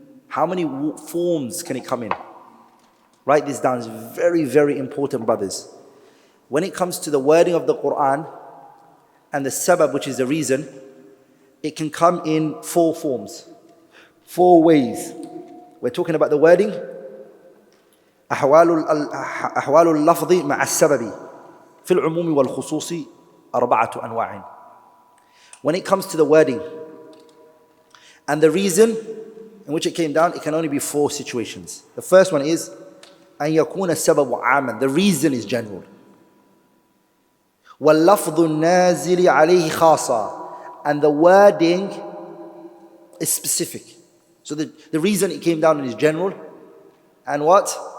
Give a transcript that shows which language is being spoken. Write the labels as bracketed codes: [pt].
[en] How many forms can it come in? Write this down. It's very, very important, brothers. When it comes to the wording of the Qur'an and the sabab, which is the reason, it can come in 4 forms, 4 ways. We're talking about the wording. [ar] أحوال اللفظ مع السبب في العموم والخصوص 4 أنواع. [en] When it comes to the wording and the reason in which it came down, it can only be 4 situations. The first one is [ar] أن يكون السبب عاما. [en] The reason is general. [ar] واللفظ النازل عليه خاصة. [en] And the wording is specific. So the reason it came down is general. And what?